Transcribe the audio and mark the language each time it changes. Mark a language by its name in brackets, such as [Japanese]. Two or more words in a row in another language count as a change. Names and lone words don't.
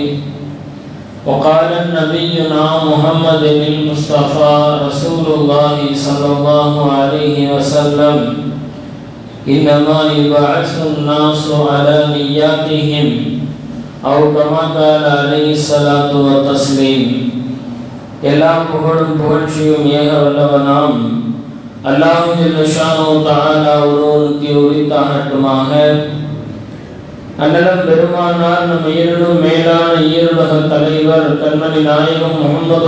[Arabic] وقال نبينا محمد المصطفى رسول الله صلى الله عليه وسلم: إنما يبعث الناس على نياتهم، أو كما قال عليه الصلاة والتسليم. [Tamil] எல்லா புகழும் புகழ்ச்சியும் ஏக வல்லவனாம் அல்லாஹ் [Arabic] جل شأنه تعالى [Tamil] ஒருவனுக்கு உரித்தாகட்டுமாக. அண்ணலம் பெருமானார் நம் ஈரிலும் மேலான ஈருலக தலைவர் கண்மணி நாயகம் முஹம்மது